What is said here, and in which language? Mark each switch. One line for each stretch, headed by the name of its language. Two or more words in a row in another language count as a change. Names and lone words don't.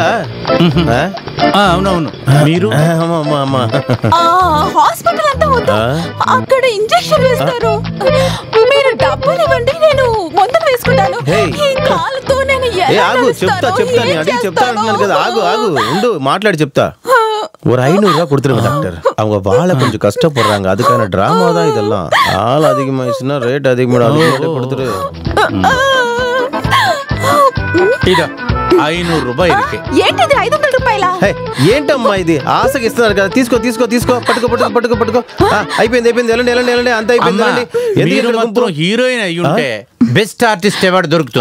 Telugu: అవునవును. మీరు? హాస్పిటల్ అంతా వద్దు, అక్కడ ఇంజెక్షన్ వేస్తారు. మీరు డబ్బులు ఇవ్వండి, నేను మందులు వేసుకుంటాను. ఈ కాలుతో నేను చెప్తా అడిగి చెప్తా అంటున్నాను కదా. ఆగు ఉండు, మాట్లాడి చెప్తా.
Tamil: ஒரு 500 ரூபா கொடுத்துருங்க டாக்டர். அவங்க வாழ கொஞ்சம் கஷ்டப்படுறாங்க, அதுக்கான டிராமா தான் இதெல்லாம். ஆள் அதிகமாயிடுச்சுன்னா ரேட் அதிகமாக கொடுத்துரு.
Telugu: ఇదో 500 రూపాయలు ఇருக்கு. ఏంటిది 500 రూపాయలా? ఏంటమ్మా ఇది? ఆశకి ఇస్తున్నారు కదా, తీసుకో, పట్టుకో. అయిపోయింది, వెళ్ళండి, అంత అయిపోయింది. హీరోయిన్ అయ్యి ఉంటే
English: best artist award
Telugu: దొరుకుతుంది.